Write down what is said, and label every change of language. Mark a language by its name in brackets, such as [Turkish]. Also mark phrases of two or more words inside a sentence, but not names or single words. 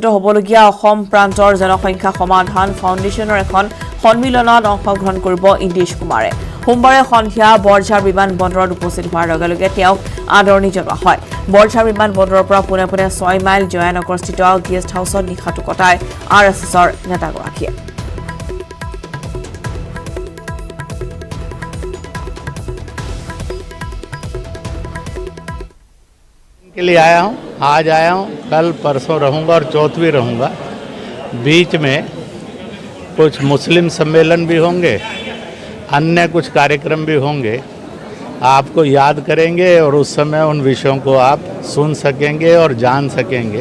[Assamese] হ'বলগীয়া অসম প্ৰান্তৰ জনসংখ্যা সমাধান ফাউণ্ডেশ্যনৰ এখন সন্মিলনত অংশগ্ৰহণ কৰিব ইন্দেশ কুমাৰে সোমবাৰে সন্ধিয়া বৰঝাৰ বিমান বন্দৰত উপস্থিত হোৱাৰ লগে লগে তেওঁক আদৰণি জনোৱা হয় বৰঝাৰ বিমান বন্দৰৰ পৰা পোনে 6 মাইল জয়ানগৰস্থিত গেষ্ট হাউচত নিশাটো কটায় আৰএছএছৰ নেতাগৰাকীয়ে [Hindi] के लिए आया हूँ, आज आया हूँ, कल परसों रहूँगा और चौथ भी रहूँगा। बीच में कुछ मुस्लिम सम्मेलन भी होंगे, अन्य कुछ कार्यक्रम भी होंगे। आपको याद करेंगे और उस समय उन विषयों को आप सुन सकेंगे और जान सकेंगे।